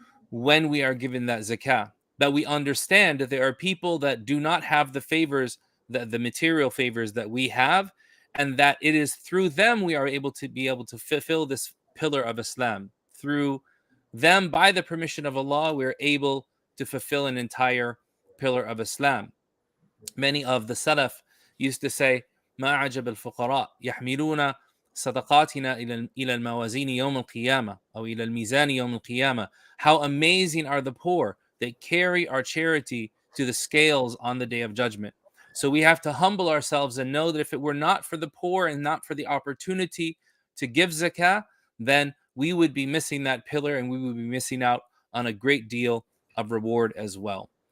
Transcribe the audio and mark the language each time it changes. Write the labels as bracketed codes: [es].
[en] when we are given that zakah, that we understand that there are people that do not have the favors, the material favors that we have, and that it is through them we are able to fulfill this pillar of Islam. Through them, by the permission of Allah, we are able to fulfill an entire pillar of Islam. Many of the Salaf used to say, [ar] ما عجب الفقراء يحملون صدقاتنا إلى الموازين يوم القيامة أو إلى الميزان يوم القيامة. [en] How amazing are the poor. They carry our charity to the scales on the day of judgment. So we have to humble ourselves and know that if it were not for the poor and not for the opportunity to give zakah, then we would be missing that pillar and we would be missing out on a great deal of reward as well.